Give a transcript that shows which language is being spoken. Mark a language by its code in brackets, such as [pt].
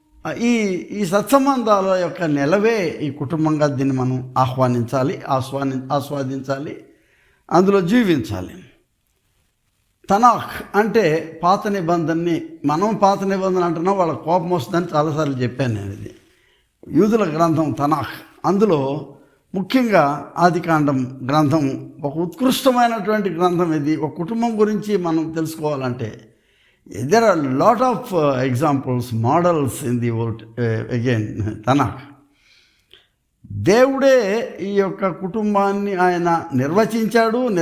[te] ఈ ఈ సత్సంబంధాల యొక్క నెలవే ఈ కుటుంబంగా దీన్ని మనం ఆహ్వానించాలి, ఆస్వాదించాలి, అందులో జీవించాలి. తనాఖ్ అంటే పాత నిబంధనని, మనం పాత నిబంధన అంటున్నాం, వాళ్ళ కోపం వస్తుందని చాలాసార్లు చెప్పాను నేను. ఇది యూదుల గ్రంథం తనాఖ్. అందులో ముఖ్యంగా ఆదికాండం గ్రంథం ఒక ఉత్కృష్టమైనటువంటి గ్రంథం. ఇది ఒక కుటుంబం గురించి మనం తెలుసుకోవాలంటే [en] there are a lot of examples, models in the old again Tanakh. [te] దేవుడే ఈ యొక్క కుటుంబాన్ని ఆయన నిర్వహించాడు.